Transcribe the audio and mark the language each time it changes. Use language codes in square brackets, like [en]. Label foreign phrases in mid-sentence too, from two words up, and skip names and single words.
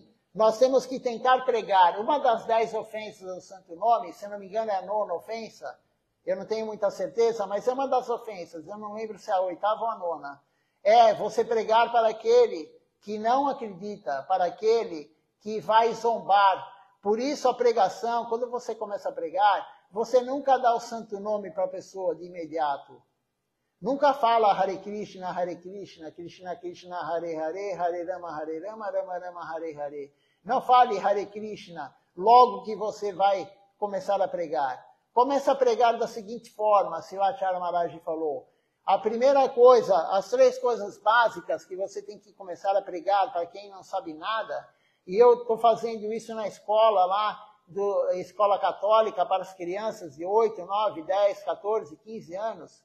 [pt] Nós temos que tentar pregar. Uma das 10 ofensas do Santo Nome, se não me engano é a 9ª ofensa, eu não tenho muita certeza, mas é uma das ofensas, eu não lembro se é a 8ª ou a 9ª, é você pregar para aquele que não acredita, para aquele que vai zombar. Por isso a pregação, quando você começa a pregar, você nunca dá o santo nome para a pessoa de imediato. Nunca fala [sa] Hare Krishna, Krishna Krishna, Hare Hare, Hare Rama, Rama Rama, Hare Hare. [pt] Não fale [sa] Hare Krishna [pt] logo que você vai começar a pregar. Começa a pregar da seguinte forma, Silachara Maharaj falou. A primeira coisa, as 3 coisas básicas que você tem que começar a pregar para quem não sabe nada, e eu estou fazendo isso na escola lá, escola católica para as crianças de 8, 9, 10, 14, 15 anos.